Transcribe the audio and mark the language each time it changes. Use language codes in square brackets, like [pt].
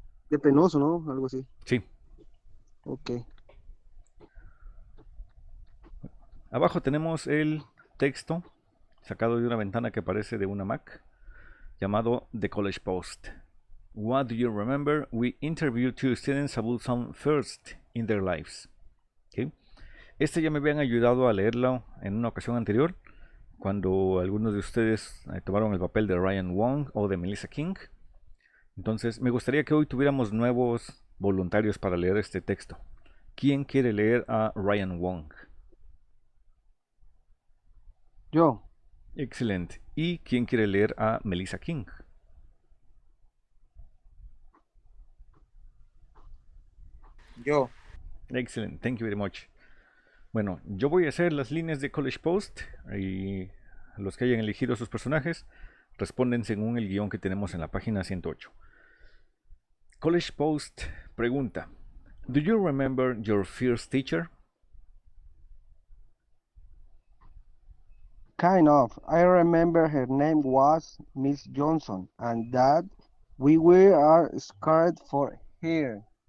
[es] de penoso, ¿no? Algo así. Sí. Ok. Abajo tenemos el texto sacado de una ventana que aparece de una Mac llamado The College Post. [en] What do you remember? We interviewed two students about some first in their lives. ¿Okay? [es] Este ya me habían ayudado a leerlo en una ocasión anterior, cuando algunos de ustedes tomaron el papel de Ryan Wong o de Melissa King. Entonces, me gustaría que hoy tuviéramos nuevos voluntarios para leer este texto. ¿Quién quiere leer a Ryan Wong? Yo. Excelente. ¿Y quién quiere leer a Melissa King? Yo. [en] Excellent. Thank you very much. [es] Bueno, yo voy a hacer las líneas de College Post y los que hayan elegido sus personajes responden según el guión que tenemos en la página 108. College Post pregunta: [en] Do you remember your first teacher? Kind of. I remember her name was Miss Johnson, and that we were scared for her.